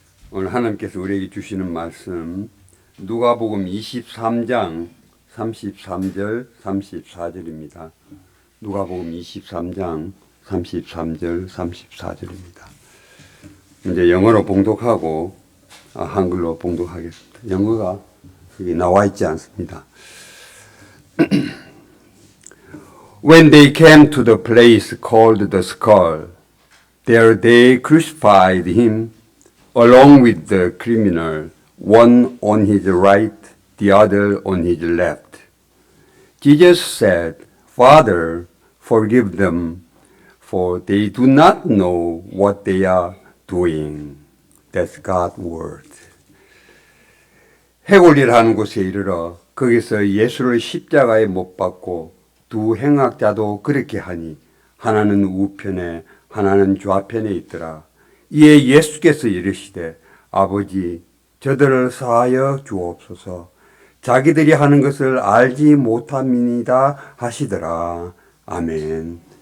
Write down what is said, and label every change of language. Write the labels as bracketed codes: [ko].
[ko] 오늘 하나님께서 우리에게 주시는 말씀 누가복음 23장 33절 34절입니다. 누가복음 23장 33절 34절입니다. 이제 영어로 봉독하고 한글로 봉독하겠습니다. 영어가 여기 나와 있지 않습니다. [en] When they came to the place called the skull, there they crucified him along with the criminal, one on his right, the other on his left. Jesus said, Father, forgive them, for they do not know what they are doing. That's God's word. [ko] 해골리라는 곳에 이르러 거기서 예수를 십자가에 못 박고 두 행악자도 그렇게 하니 하나는 우편에 하나는 좌편에 있더라. 이에 예수께서 이르시되 아버지 저들을 사하여 주옵소서 자기들이 하는 것을 알지 못함이니이다 하시더라. 아멘.